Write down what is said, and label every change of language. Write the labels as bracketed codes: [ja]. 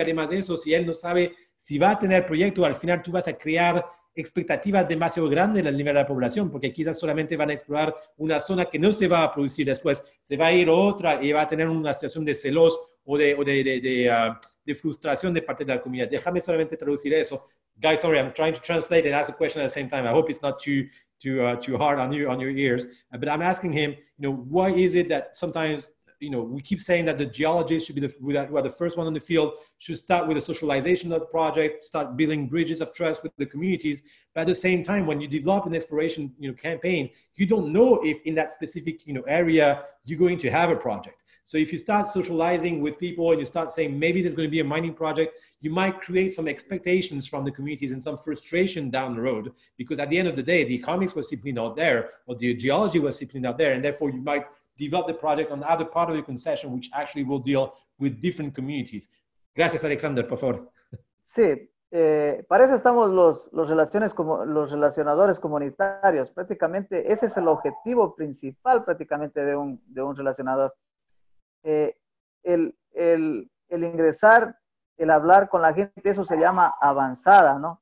[es] Y además de eso, si él no sabe si va a tener proyecto, al final tú vas a crear expectativas demasiado grandes en el nivel de la población, porque quizás solamente van a explorar una zona que no se va a producir después, se va a ir a otra y va a tener una situación de celos o de frustración de parte de la comunidad. Déjame solamente traducir eso. [en] Guys, sorry, I'm trying to translate and ask a question at the same time. I hope it's not too hard on your ears. But I'm asking him, why is it that sometimes, we keep saying that the geologists should be the first one on the field, should start with the socialization of the project, start building bridges of trust with the communities. But at the same time, when you develop an exploration, campaign, you don't know if in that specific, area, you're going to have a project. So if you start socializing with people and you start saying maybe there's going to be a mining project, you might create some expectations from the communities and some frustration down the road, because at the end of the day, the economics was simply not there, or the geology was simply not there, and therefore you might develop the project on the other part of the concession, which actually will deal with different communities. [es] Gracias, Alexander, por favor. Sí, para eso estamos los relacionadores comunitarios. Prácticamente ese es el objetivo principal prácticamente de un relacionador. El ingresar, el hablar con la gente, eso se llama avanzada, ¿no?